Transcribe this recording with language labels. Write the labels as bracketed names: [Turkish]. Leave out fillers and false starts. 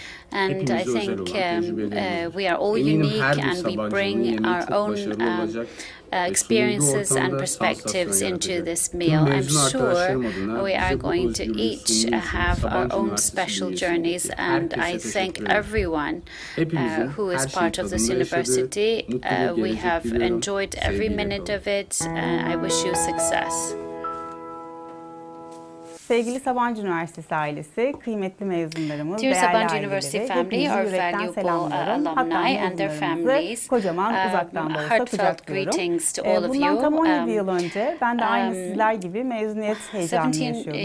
[English] And I think we are all unique, and we bring our own experiences and perspectives into this meal. I'm sure we are going to each have our own special journeys, and I thank everyone who is part of this university. We have enjoyed every minute of it. I wish you success. [Turkish] Sevgili Sabancı Üniversitesi ailesi, kıymetli mezunlarımız, [English] Dear Sabancı University family, our valuable alumni and their families, [Turkish] kocaman uzaktan da olsa [English] heartfelt greetings to all of you. [Turkish] Bundan tam 17 yıl önce ben de aynı sizler gibi mezuniyet heyecanını yaşıyordum.